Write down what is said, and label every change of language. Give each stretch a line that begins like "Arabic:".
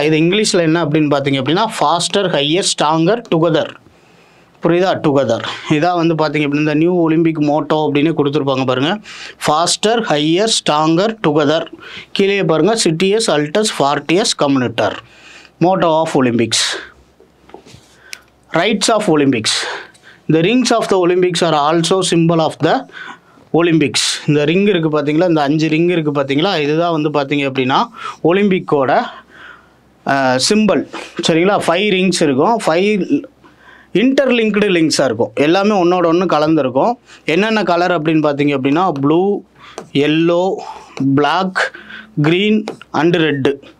Tamil: இது இங்கிலீஷில் என்ன அப்படின்னு பார்த்தீங்க அப்படின்னா
English: Faster higher stronger together.
Tamil: புரியுதா? டுகெதர். இதான் வந்து பார்த்தீங்க அப்படின்னா இந்த நியூ ஒலிம்பிக் மோட்டோ அப்படின்னு கொடுத்துருப்பாங்க பாருங்கள்.
English: Faster higher stronger together.
Tamil: கீழே பாருங்கள்
Latin: சிட்டியஸ் அல்டஸ் ஃபார்டியஸ் கம்யூனிட்டர்.
English: Motto of Olympics. Rites of Olympics. The rings of the Olympics are also symbol of the Olympics.
Tamil: இந்த ரிங் இருக்குது பார்த்தீங்களா, இந்த 5 ரிங் இருக்குது பார்த்தீங்களா, இதுதான் வந்து பார்த்தீங்க அப்படின்னா ஒலிம்பிக்கோட சிம்பிள். சரிங்களா, 5 ரிங்ஸ் இருக்கும், 5 இன்டர்லிங்க்டு லிங்க்ஸாக இருக்கும், எல்லாமே ஒன்றோட ஒன்று கலந்துருக்கும். என்னென்ன கலர் அப்படின்னு பார்த்தீங்க அப்படின்னா
English: Blue, yellow, black, green and red.